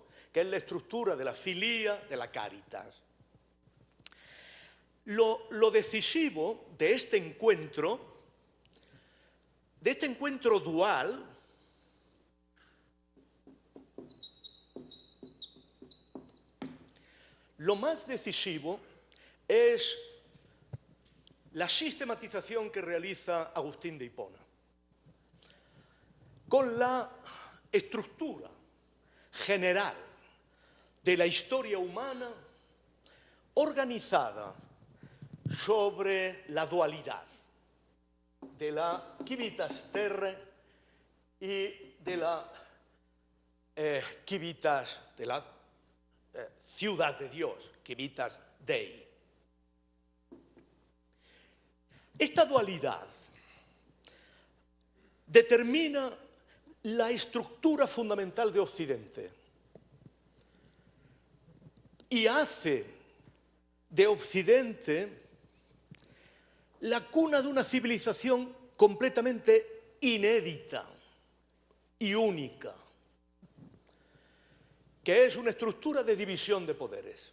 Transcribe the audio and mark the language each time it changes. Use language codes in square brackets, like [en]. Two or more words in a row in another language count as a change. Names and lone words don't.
[es] Que es la estructura de la filía, de la caritas. Lo decisivo de este encuentro dual, lo más decisivo es la sistematización que realiza Agustín de Hipona, con la estructura general de la historia humana organizada sobre la dualidad de la [la] civitas terrae [es] y de la civitas de la ciudad de Dios, [la] civitas Dei. [es] Esta dualidad determina la estructura fundamental de Occidente y hace de Occidente la cuna de una civilización completamente inédita y única, que es una estructura de división de poderes.